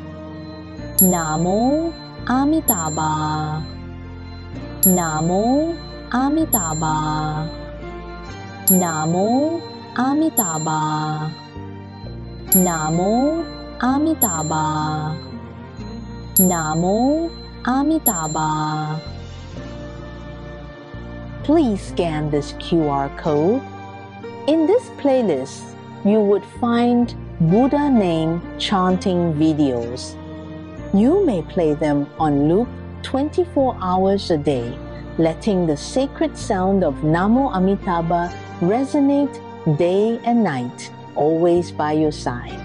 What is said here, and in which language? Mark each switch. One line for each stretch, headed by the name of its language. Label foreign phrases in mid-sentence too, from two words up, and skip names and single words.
Sanskrit: Namo Amitabha. Namo Amitabha. Namo Amitabha. Namo Amitabha. Namo Amitabha.
English: Please scan this QR code. In this playlist, you would find Buddha name chanting videos. You may play them on loop 24 hours a day, letting the sacred sound of
Sanskrit: Namo Amitabha
English: resonate day and night, always by your side.